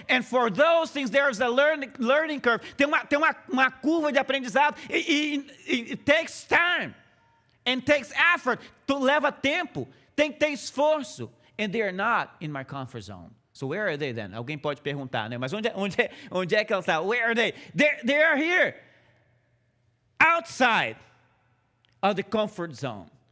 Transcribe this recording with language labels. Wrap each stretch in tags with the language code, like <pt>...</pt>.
<en>And for those things, there's a learning curve.</en> <pt>Tem uma curva de aprendizado.</pt> <en>It takes time. And takes effort.</en> <pt>Leva tempo. Tem que ter esforço.</pt> <en>And they are not in my comfort zone. So where are they then?</en> <pt>Alguém pode perguntar, né? Mas onde é que ela está?</pt> <en>Where are they? They are here. Outside of the comfort zone.</en>